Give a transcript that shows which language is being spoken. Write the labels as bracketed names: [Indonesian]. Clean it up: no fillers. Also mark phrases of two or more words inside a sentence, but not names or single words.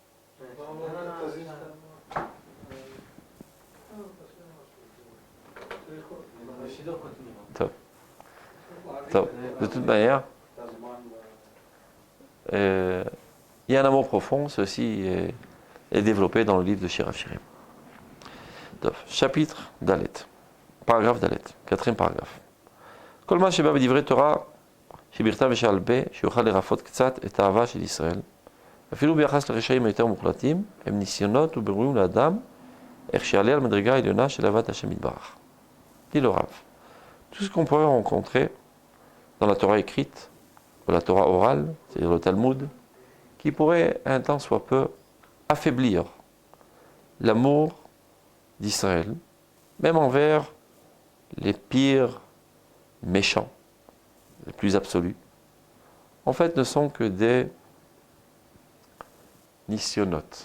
[French] Top. De toute manière, il y a un amour profond, ceci est développé dans le livre de Shirachirim. Chapitre Dalet, paragraphe Dalet, 4e paragraphe. [Hebrew] כל מה שבא בדברי תורה שבכתב ושעל פה, שיוכל לרפות קצת את האהבה של ישראל, אפילו ביחס לרשעים היותר מוחלטים, הם ניסיונות ובירורים לאדם, איך שיעלה על מדרגה העליונה של אהבת השם יתברך. [French] Dit le Rav. Tout ce qu'on pourrait rencontrer dans la Torah écrite, ou la Torah orale, c'est-à-dire le Talmud, qui pourrait un temps soit peu affaiblir l'amour d'Israël, même envers les pires méchants, les plus absolus, en fait ne sont que des nisyonotes.